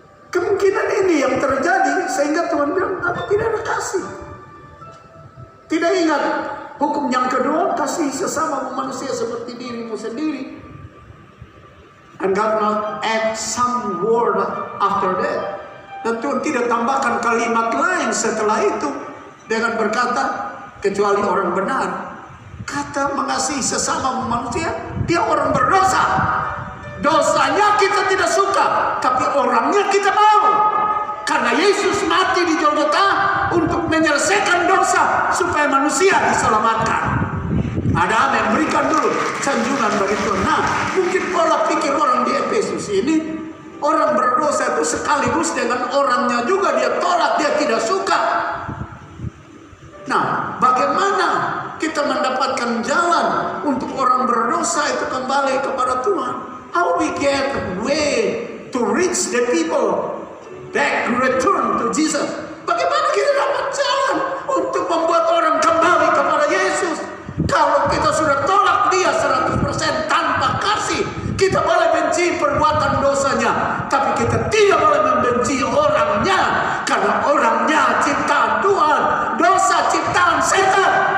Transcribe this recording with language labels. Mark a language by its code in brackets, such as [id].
[id] Kemungkinan ini yang terjadi sehingga Tuhan bilang, aku tidak ada kasih. Tidak ingat hukum yang kedua, kasih sesama manusia seperti dirimu sendiri. [en] And God not add some word after that. [id] Dan Tuhan tidak tambahkan kalimat lain setelah itu dengan berkata, kecuali orang benar. Kata mengasihi sesama manusia, dia orang berdosa. Dosanya kita tidak suka, tapi orangnya kita mau. Karena Yesus mati di Golgota untuk menyelesaikan dosa supaya manusia diselamatkan. Ada amin, berikan dulu sanjungan bagi Tuhan. Nah, mungkin pola pikir orang di Efesus ini, orang berdosa itu sekaligus dengan orangnya juga dia tolak, dia tidak suka. Nah, bagaimana kita mendapatkan jalan untuk orang berdosa itu kembali kepada Tuhan? [en] How we get way to reach the people back, return to Jesus? [id] Bagaimana kita dapat jalan untuk membuat orang kembali kepada Yesus? Kalau kita sudah tolak dia 100% tanpa kasih, kita boleh benci perbuatan dosanya, tapi kita tidak boleh membenci orangnya, karena orangnya ciptaan Tuhan, dosa ciptaan setan.